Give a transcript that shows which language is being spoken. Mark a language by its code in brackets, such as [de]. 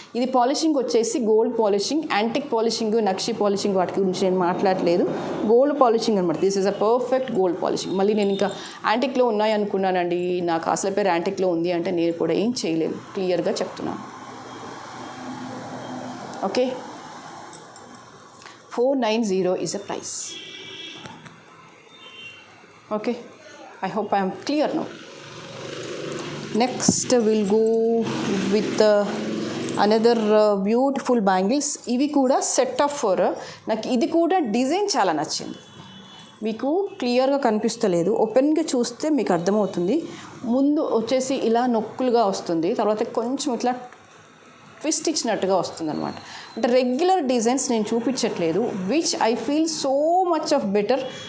[te] ఇది పాలిషింగ్ వచ్చేసి gold polishing, antique polishing, నక్షి polishing వాటి గురించి నేను మాట్లాడలేదు. గోల్డ్ పాలిషింగ్ అనమాట. [en] This is a perfect gold polishing. [te] మళ్ళీ నేను ఇంకా యాంటిక్లో ఉన్నాయి అనుకున్నానండి, నా కాసుల పేరు యాంటిక్లో ఉంది అంటే నేను కూడా ఏం చేయలేను, క్లియర్గా చెప్తున్నాను. [en] Okay, 490 is a price. Okay, I hope I am clear now. Next we'll go with another beautiful bangles. [te] ఇవి కూడా సెట్ ఆఫ్ 4. నాకు ఇది కూడా డిజైన్ చాలా నచ్చింది. మీకు క్లియర్గా కనిపిస్తలేదు, ఓపెన్గా చూస్తే మీకు అర్థమవుతుంది. ముందు వచ్చేసి ఇలా నొక్కులుగా వస్తుంది, తర్వాత కొంచెం ఇట్లా ట్విస్ట్ ఇచ్చినట్టుగా వస్తుంది అనమాట. అంటే రెగ్యులర్ డిజైన్స్ నేను చూపించట్లేదు, [en] Which I feel so much of better.